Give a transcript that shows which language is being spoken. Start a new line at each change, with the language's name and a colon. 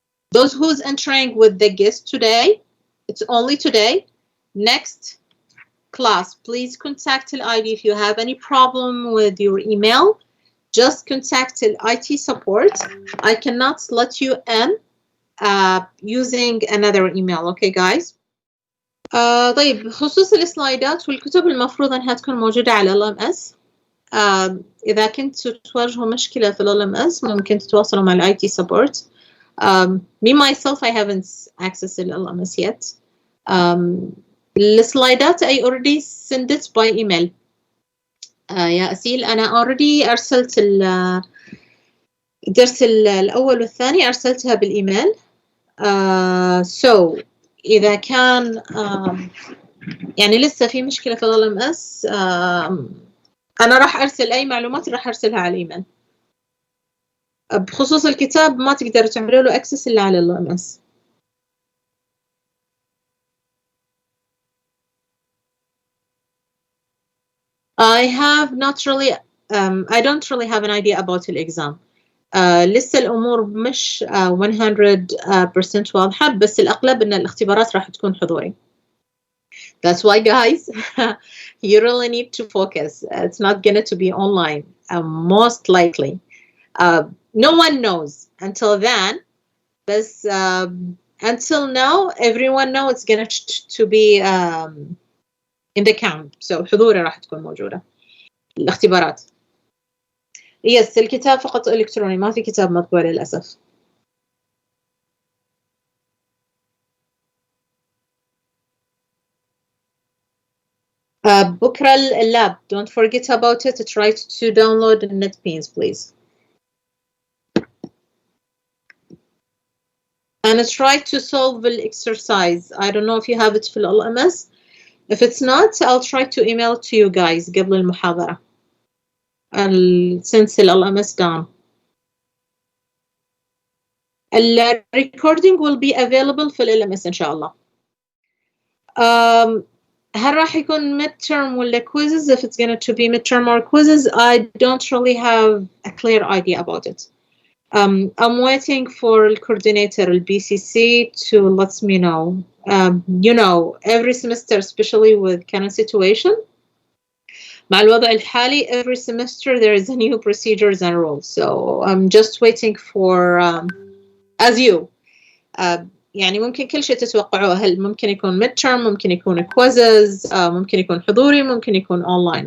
English: Those who's entering with the guest today, it's only today. Next class, please contact the ID if you have any problem with your email. Just contact the IT support. I cannot let you in using another email. Okay, guys.
Arabic: طيب بخصوص السلايدات والكتب المفروض انها تكون موجودة على LMS. إذا كنتوا تواجهوا مشكلة في LMS ممكن تتواصلوا مع IT support.
English: Me myself, I haven't accessed the LMS yet. السلايدات I already sent it by email.
Arabic: يا أسيل أنا
English: already
Arabic: أرسلت الدرس الأول والثاني أرسلتها بالإيميل. So إذا كان يعني لسه في مشكلة في LMS أنا راح أرسل أي معلومات راح أرسلها على الإيميل. بخصوص الكتاب ما تقدروا تعملوا له access إلا على LMS.
English: I have not really I don't really have an idea about الإكزام.
Arabic: لسه الأمور مش 100% واضحة، بس الأغلب إن الاختبارات راح تكون حضوري.
English: That's why, guys, you really need to focus. It's not going to be online, most likely. No one knows until then. But until now, everyone knows it's going to be in the camp.
Arabic: So حضوري راح تكون موجودة الاختبارات. Yes, الكتاب فقط إلكتروني، ما في كتاب مطبوع للأسف. بكرة اللاب.
English: Don't forget about it. Try to download the NetBeans, please. And try to solve the exercise. I don't know if you have it
Arabic: في
English: LMS. If it's not, I'll try to email to you guys
Arabic: قبل المحاضرة.
English: Since the LMS down. The recording will be available
Arabic: في LMS إن شاء الله. هل راح يكون midterm ولا quizzes?
English: If it's going to be midterm or quizzes, I don't really have a clear idea about it. I'm waiting for the coordinator, the BCC, to let me know. You know, every semester, especially with current situation,
Arabic: مع الوضع الحالي,
English: every semester there is a new procedures and rules. So I'm just waiting for, as you.
Arabic: يعني ممكن كل شيء تتوقعوه. هل ممكن يكون midterm, ممكن يكون quizzes, ممكن يكون حضوري, ممكن يكون online.